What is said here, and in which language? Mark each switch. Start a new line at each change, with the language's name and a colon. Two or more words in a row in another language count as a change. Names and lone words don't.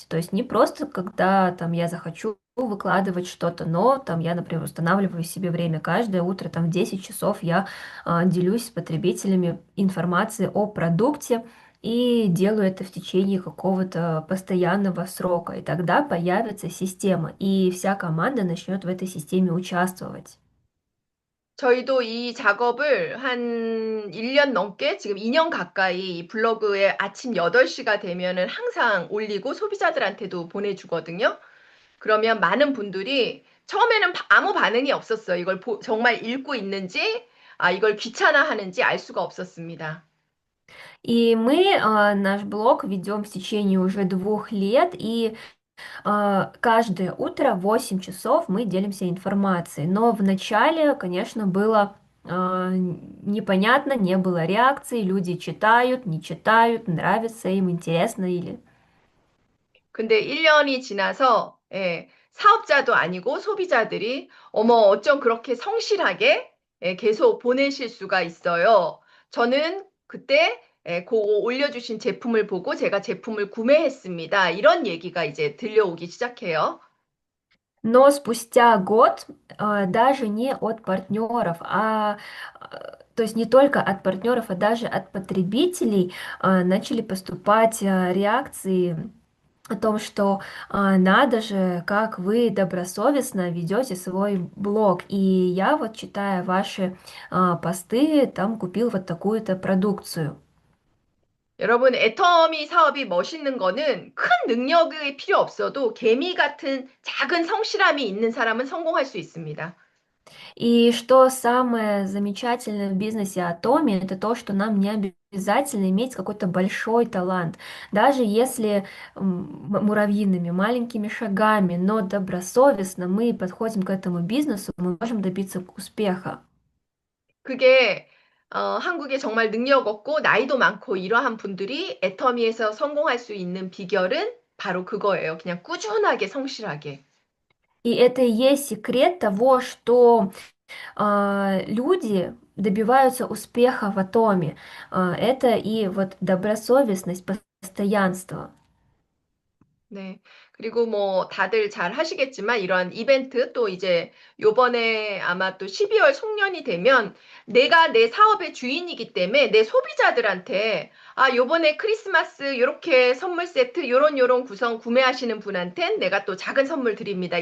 Russian: То есть не просто, когда там я захочу выкладывать что-то, но там я, например, устанавливаю себе время каждое утро, там в 10 часов я делюсь с потребителями информацией о продукте и делаю это в течение какого-то постоянного срока. И тогда появится система, и вся команда начнет в этой системе участвовать.
Korean: 저희도 이 작업을 한 1년 넘게 지금 2년 가까이 블로그에 아침 8시가 되면은 항상 올리고 소비자들한테도 보내주거든요. 그러면 많은 분들이 처음에는 아무 반응이 없었어요. 이걸 정말 읽고 있는지, 이걸 귀찮아하는지 알 수가 없었습니다.
Russian: И мы наш блог ведем в течение уже 2 лет, и каждое утро в 8 часов мы делимся информацией. Но вначале, конечно, было непонятно, не было реакции, люди читают, не читают, нравится им, интересно или...
Korean: 근데 1년이 지나서 사업자도 아니고 소비자들이 어머 어쩜 그렇게 성실하게 계속 보내실 수가 있어요. 저는 그때 그거 올려주신 제품을 보고 제가 제품을 구매했습니다. 이런 얘기가 이제 들려오기 시작해요.
Russian: Но спустя год даже не от партнеров, то есть не только от партнеров, а даже от потребителей начали поступать реакции о том, что надо же, как вы добросовестно ведете свой блог. И я вот, читая ваши посты, там купил вот такую-то продукцию.
Korean: 여러분, 애터미 사업이 멋있는 거는 큰 능력이 필요 없어도 개미 같은 작은 성실함이 있는 사람은 성공할 수 있습니다.
Russian: И что самое замечательное в бизнесе Атоми, это то, что нам не обязательно иметь какой-то большой талант. Даже если муравьиными маленькими шагами, но добросовестно мы подходим к этому бизнесу, мы можем добиться успеха.
Korean: 그게 한국에 정말 능력 없고 나이도 많고 이러한 분들이 애터미에서 성공할 수 있는 비결은 바로 그거예요. 그냥 꾸준하게 성실하게.
Russian: И это и есть секрет того, что люди добиваются успеха в Атоме. Это и вот добросовестность, постоянство.
Korean: 네. 그리고 뭐 다들 잘 하시겠지만 이런 이벤트 또 이제 요번에 아마 또 12월 송년이 되면 내가 내 사업의 주인이기 때문에 내 소비자들한테 아, 요번에 크리스마스 요렇게 선물 세트 요런 구성 구매하시는 분한텐 내가 또 작은 선물 드립니다.